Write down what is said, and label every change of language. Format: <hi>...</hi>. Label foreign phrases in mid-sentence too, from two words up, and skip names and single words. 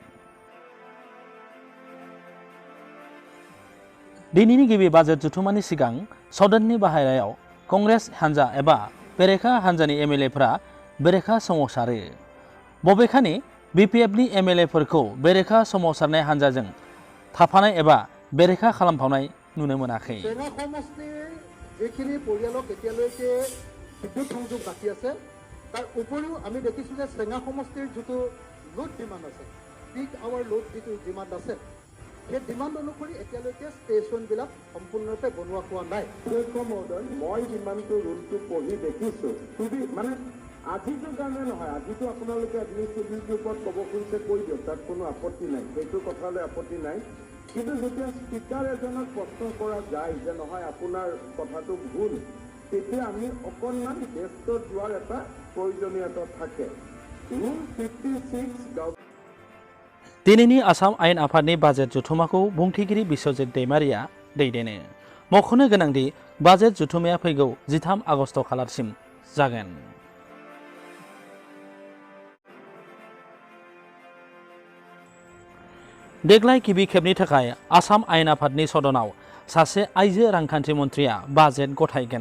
<brx>दिनैनि गिबि बाजेट जथुमानि सिगां सदननि बाहेरायाव कंग्रेस हानजा एबा बेरेखा हानजानि एमएलएफोरा बेरेखा सोमावसारो। बबेखानि बिपिएफनि एमएलएफोरखौ बेरेखा सोमावसारनाय हानजाजों थाफानाय एबा बेरेखा खालामफावनाय नुनो मोनाखै।</brx> <as>সেনা সমষ্টিৰ যেখিনি পৰিয়ালক এতিয়ালৈকে বিদ্যুৎ সংযোগ বাকী আছে তাৰ উপৰিও আমি দেখিছো যে সেনা সমষ্টিৰ যেটো</as> <en>load demand</en> <as>আছে</as> <en>peak hour load</en> <as>যেটো ডিমান্ড আছে সেই ডিমান্ড অনুসৰি এতিয়ালৈকে ষ্টেচনবিলাক সম্পূৰ্ণৰূপে বনোৱা হোৱা নাই। মই যিমানটো ৰুলটো পঢ়ি দেখিছো মানে আজিৰ কাৰণে নহয়, আজিতো আপোনালোকে এডমিনিষ্ট্ৰেটিভ ওপৰত ক'ব খুজিছে কৈ দিয়ক, তাত কোনো আপত্তি নাই, সেইটো কথালৈ আপত্তি নাই। কিন্তু যেতিয়া স্পীকাৰ এজনক প্ৰশ্ন কৰা যায় যে নহয় আপোনাৰ কথাটো ভুল, তেতিয়া আমি অকণমান ব্যস্ত যোৱাৰ এটা প্ৰয়োজনীয়তা থাকে। ৰুল 56</as> <brx>दिनैनि आसाम आयेन आफादनि बाजेट जथुमाखौ बुंथिगिरि बिश्वजित दैमारिया दैदेनो। मख'नो गोनांदि बाजेट जथुमाया फैगौ 13 आगस्ट खालारसिम जागोन। देग्लाय गिबि खेबनि थाखाय आसाम आयेन आफादनि सदनाव सासे आइजो रांखान्थि मन्थ्रिया बाजेट गथायगोन।</brx>